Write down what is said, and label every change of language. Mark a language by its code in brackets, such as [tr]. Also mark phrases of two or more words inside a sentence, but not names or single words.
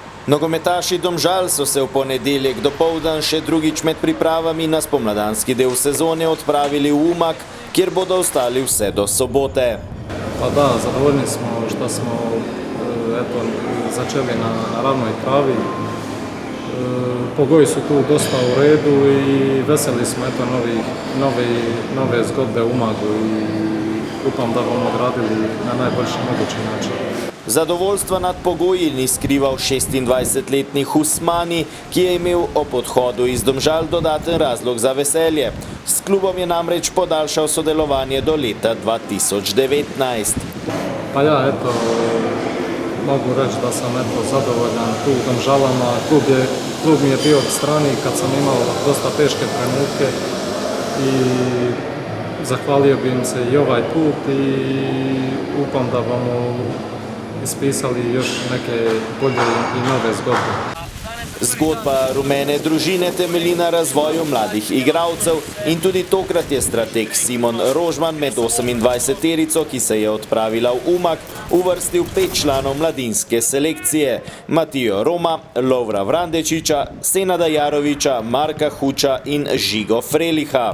[sl] Nogometaši Domžal so se v ponedeljek dopoldan še drugič med pripravami na spomladanski del sezone odpravili v Umag, kjer bodo ostali vse do sobote. [hr] Pa da, zadovoljni smo što smo začeli na ravnoj travi. Pogoji su tu dosta u redu i veseli smo nove zgodbe u Umagu i [sl] upam da bomo [hr] odradili na najboljši mogući način. [sl] Zadovoljstva nad pogoji ni skrival 26-letni Husmani, ki je imel ob odhodu iz Domžal dodaten razlog za veselje. S klubom je namreč podaljšal sodelovanje do leta 2019. [hr] Pa ja, mogu reći da sam zadovoljan tu u Domžalama. Klub mi je bio od strani kad sam imao dosta teške trenutke i zahvalio bi im se i ovaj put i [sl] upam da bomo [hr] ispisali još neke bolje i nove zgodbe. [sl] Zgodba rumene družine temelji na razvoju mladih igralcev in tudi tokrat je strateg Simon Rožman med 28-terico, ki se je odpravila v Umag, uvrstil 5 članov mladinske selekcije: Matijo Roma, Lovra Vrandečiča, Senada Jaroviča, Marka Huča in Žigo Freliha.